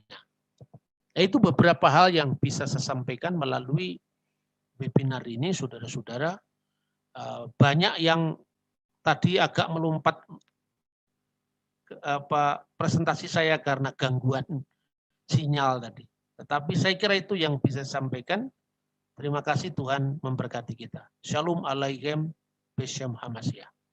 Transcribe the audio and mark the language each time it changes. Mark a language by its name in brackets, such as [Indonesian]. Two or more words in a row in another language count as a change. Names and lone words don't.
[Indonesian] Itu beberapa hal yang bisa saya sampaikan melalui webinar ini, saudara-saudara. Banyak yang tadi agak melompat presentasi saya karena gangguan sinyal tadi. Tetapi saya kira itu yang bisa saya sampaikan. Terima kasih, Tuhan memberkati kita. [Hebrew] שלום עליכם בשם המשיח.